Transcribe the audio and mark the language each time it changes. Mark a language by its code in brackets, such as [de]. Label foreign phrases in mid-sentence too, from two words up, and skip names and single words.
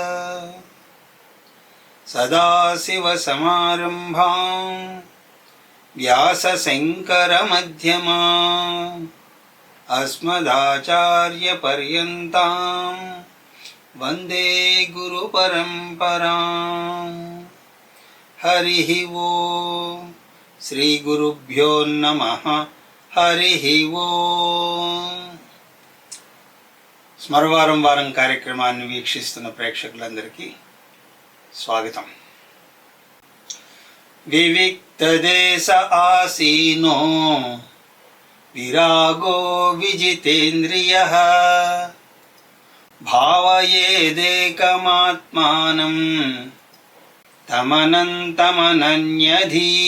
[sa] सदाशिवसमारम्भां व्यासशङ्करमध्यमाम् अस्मदाचार्यपर्यन्तां वन्दे गुरुपरम्पराम्। हरिः ओम् श्रीगुरुभ्यो नमः। हरिः ओम्। [te] స్మరవారం వారం కార్యక్రమాన్ని వీక్షిస్తున్న ప్రేక్షకులందరికీ స్వాగతం. [sa] వివిక్తదేశ ఆసీనో విరాగో విజితేంద్రియః భావయేదేకమాత్మానం తమనంతమనన్యధి.